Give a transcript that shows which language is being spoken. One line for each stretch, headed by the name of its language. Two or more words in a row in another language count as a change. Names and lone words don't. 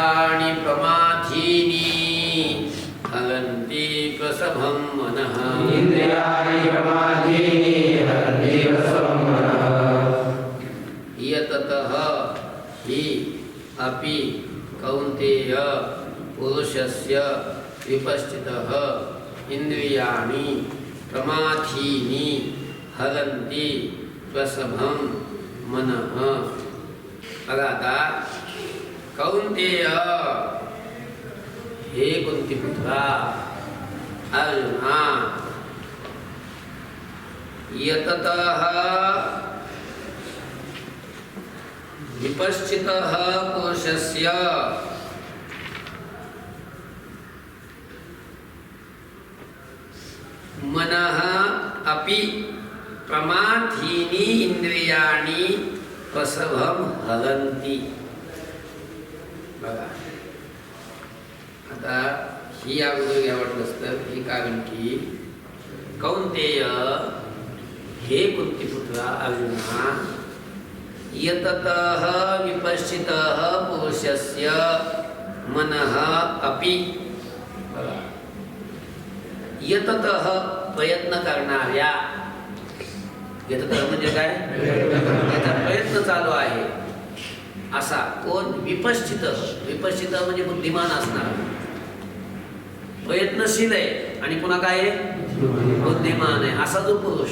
Sanskrit: इंद्रियाणि प्रमाथीनि हरन्ति प्रसभं मनः यततः हि अपि कौन्तेय पुरुषस्य विपश्चितः इंद्रियाणि प्रमाथीनि हरन्ति प्रसभं मनः.
Marathi: बघा आता कौन्तेय हे कुंतीपुत्रा अर्जुना
Sanskrit: यततः विपश्चितः पुरुषस्य मनः अपि प्रमाथीनि इंद्रियाणि प्रसभं हरन्ति.
Marathi: बघा आता ही अगोदर घ्यावं असतं. ही काय म्हणती,
Sanskrit: कौन्तेय
Marathi: हे कुंतीपुत्रा अर्जुना
Sanskrit: यततः विपश्चितः पुरुषस्य मनः अपि.
Marathi: बघा यततः प्रयत्न करणाऱ्या, यततः म्हणजे काय, त्याचा प्रयत्न चालू आहे असा कोण, विपश्चित. विपश्चित म्हणजे बुद्धिमान असणार, प्रयत्नशील आहे आणि पुन्हा काय आहे, बुद्धिमान आहे असा जो पुरुष.